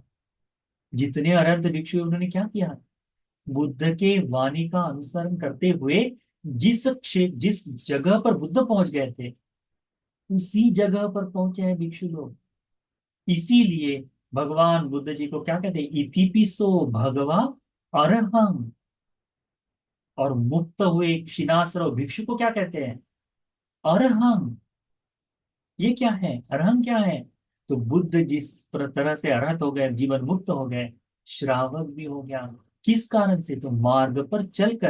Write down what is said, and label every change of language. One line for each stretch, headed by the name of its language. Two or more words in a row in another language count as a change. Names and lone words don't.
Hindi: जितने अरहंत भिक्षु उन्होंने क्या किया? बुद्ध के वाणी का अनुसरण करते हुए जिस जगह पर बुद्ध पहुंच गए थे, उसी जगह पर पहुंचे हैं भिक्षु लोग। इसीलिए भगवान बुद्ध जी को क्या कहते हैं?
Pali: इतिपिसो भगवा अरहं।
Hindi: और मुक्त हुए क्षीणाश्रव भिक्षु को क्या कहते हैं? अरहं। ये क्या है? अरहं क्या है? तो बुद्ध जिस तरह से अरहत हो गए, जीवन मुक्त हो गए, श्रावक भी हो गया। किस कारण से? तो मार्ग पर चलकर।